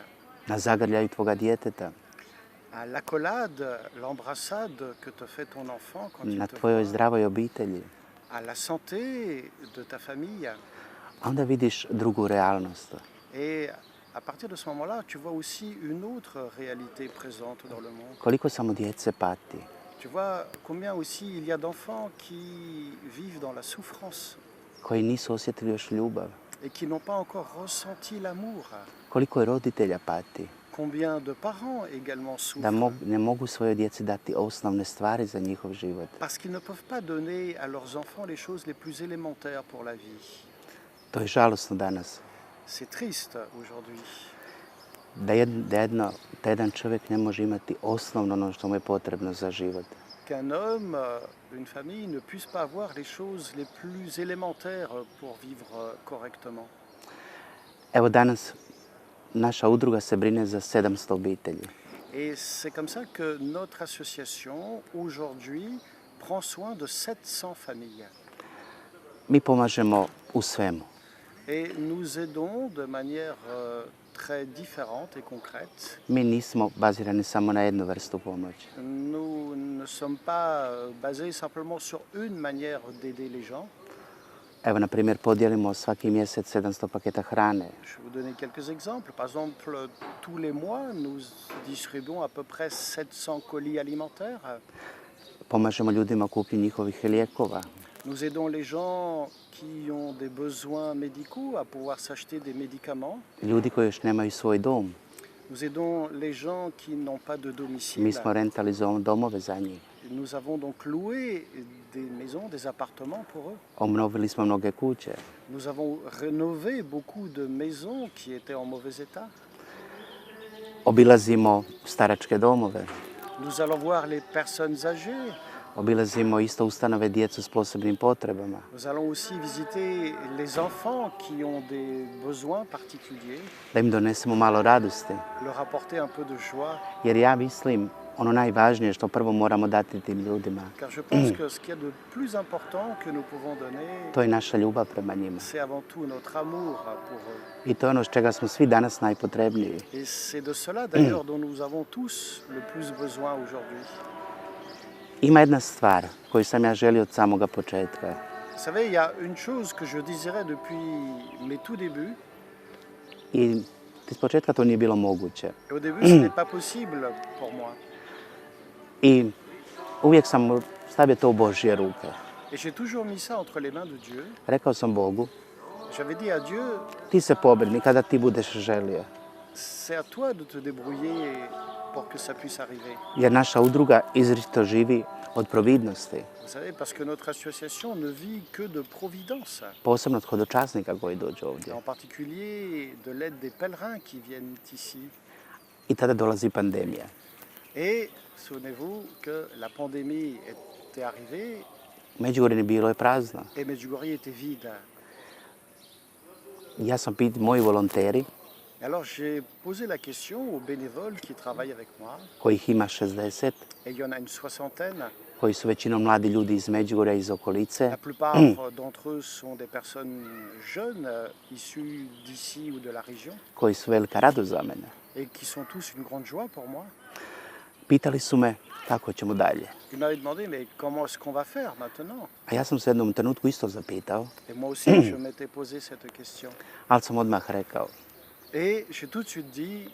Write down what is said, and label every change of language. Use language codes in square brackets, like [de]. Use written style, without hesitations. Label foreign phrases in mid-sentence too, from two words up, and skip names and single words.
[hr] na zagrljaju tvoga djeteta, [fr] à l'accolade, l'embrassade que te fait ton enfant quand il [hr] na [fr] te [hr] tvojoj [fr] voit, [hr] zdravoj obitelji. [fr] à la santé de ta famille. [hr] A onda vidiš drugu realnost. [fr] Et à partir de ce moment-là, tu vois aussi une autre réalité présente dans le monde. [hr] Koliko samo djece pati. [fr] Tu vois combien aussi il y a d'enfants qui vivent dans la souffrance [hr] Koji nisu osjetili još ljubav. [fr] et qui n'ont pas encore ressenti l'amour. [hr] Koliko je roditelja pati. [fr] Combien de parents également [hr] Da [fr] souffrent [hr] ne mogu svojoj djeci dati osnovne stvari za njihov život. [fr] parce qu'ils ne peuvent pas donner à leurs enfants les choses les plus élémentaires pour la vie. [hr] To je žalosno danas. [fr] C'est triste aujourd'hui [hr] Da jedan čovjek ne može imati osnovno ono što mu je potrebno za život. [fr] qu'un homme, une famille ne puisse pas avoir les choses les plus élémentaires pour vivre correctement. [hr] Evo danas naša udruga se brine za 700 obitelji. [fr] Et c'est comme ça que notre association, aujourd'hui, prend soin de 700 familles. [hr] Mi pomažemo u svemu. [fr] Et nous aidons de manière très différente et concrète. [hr] Mi nismo bazirani samo na jednu vrstu pomoći. [fr] Nous ne sommes pas basés simplement sur une manière d'aider les gens. [hr] Evo, na primjer, podijelimo svaki mjesec 700 paketa hrane. [fr] Je vais vous donner quelques exemples. Par exemple, tous les mois, nous distribuons à peu près 700 colis alimentaires. [hr] Pomažemo ljudima u kupnji njihovih lijekova. [fr] Nous aidons les gens qui ont des besoins médicaux à pouvoir s'acheter des médicaments. [hr] Ljudi koji još nemaju svoj dom. [fr] Nous aidons les gens qui n'ont pas de [hr] Mi [fr] domicile. [hr] smo rentalizovali domove za njih. [fr] Nous avons donc loué des maisons, des appartements pour eux. [hr] Obnovili smo mnoge kuće. [fr] Nous avons rénové beaucoup de maisons qui étaient en mauvais état. [hr] Obilazimo staračke domove. [fr] Nous allons voir les personnes âgées. [hr] Obilazimo isto ustanove djecu s posebnim potrebama. [fr] Nous allons aussi visiter les enfants qui ont des besoins particuliers, [hr] Da im donesemo malo radosti. [fr] leur apporter un peu de joie, [hr] Jer ja mislim, ono najvažnije što prvo moramo dati tim ljudima, [fr] car je pense que ce qu'il y a de plus important que nous pouvons donner, [hr] to je naša ljubav prema njima. [fr] c'est avant tout notre amour pour eux. [hr] I to je ono s čega smo svi danas najpotrebniji. [fr] Et c'est de cela d'ailleurs dont nous avons tous le plus besoin aujourd'hui. [hr] Ima jedna stvar koju sam ja želio od samoga početka. [fr] Vous savez, il y a une chose que je désirais depuis mes tout débuts, [hr] I iz početka to nije bilo moguće. [fr] et au début ce n'est pas possible pour moi. [hr] I uvijek sam stavio to u Božje ruke. [fr] Et j'ai toujours mis ça entre les mains de Dieu. [hr] Rekao sam Bogu, [fr] J'avais dit à Dieu, [hr] ti se pobrini kada ti budeš želio. [fr] c'est à toi de te débrouiller pour que ça puisse arriver. [hr] Jer naša udruga izričito živi od providnosti. [fr] Vous savez, parce que notre association ne vit que de providence, [hr] Posebno od hodočasnika koji dođu ovdje. [fr] en particulier de l'aide des pèlerins qui viennent ici. [hr] I tada dolazi pandemija. [fr] Et souvenez-vous que la pandémie était arrivée [hr] Međugorje bilo je prazno. [fr] et Medjugorje était vide. [hr] Ja sam pitao moji volonteri, [fr] Alors j'ai posé la question aux bénévoles qui travaillent avec moi, [hr] kojih ima 60, [fr] et il y en a une soixantaine. [hr] koji su većinom mladi ljudi iz Međugorja i iz okolice, [fr] La plupart d'entre eux sont des personnes jeunes, issues d'ici ou de la région, [hr] koji su velika radost za mene. [fr] et qui sont tous une grande joie pour moi. [hr] Pitali su me kako ćemo dalje. [fr] Ils m'avaient demandé, mais comment est-ce qu'on va faire maintenant? [hr] A ja sam se u jednom trenutku isto zapitao, [fr] Et moi aussi, je m'étais posé cette question. [hr] ali sam odmah rekao, [fr] Et j'ai tout de suite dit,